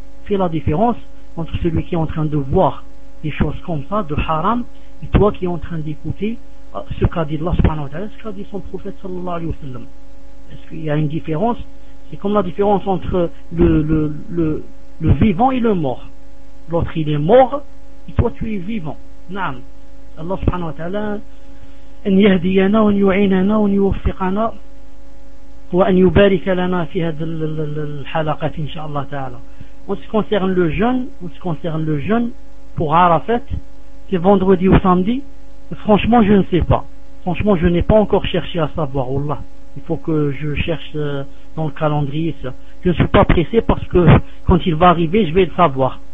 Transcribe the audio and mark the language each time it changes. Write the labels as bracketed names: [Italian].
[French] Fais la différence entre celui qui est en train de voir des choses comme ça, de haram, et toi qui es en train d'écouter ce qu'a dit Allah subhanahu wa ta'ala, ce qu'a dit son prophète sallallahu alayhi wa sallam. Est-ce qu'il y a une différence? C'est comme la différence entre le vivant et le mort. L'autre, il est mort, et toi, tu es vivant. [Arabic] Naam. Allah subhanahu wa ta'ala, أن يهدينا وأن يعيننا وأن يوفقنا وأن يبارك لنا في هذه الحلقة إن شاء الله تعالى. [French] En ce qui concerne le jeûne, en ce qui concerne le jeûne pour Arafat, qui est vendredi ou samedi, franchement je ne sais pas. Franchement je n'ai pas encore cherché à savoir. Allah, il faut que je cherche dans le calendrier ça. Je ne suis pas pressé parce que quand il va arriver, je vais le savoir.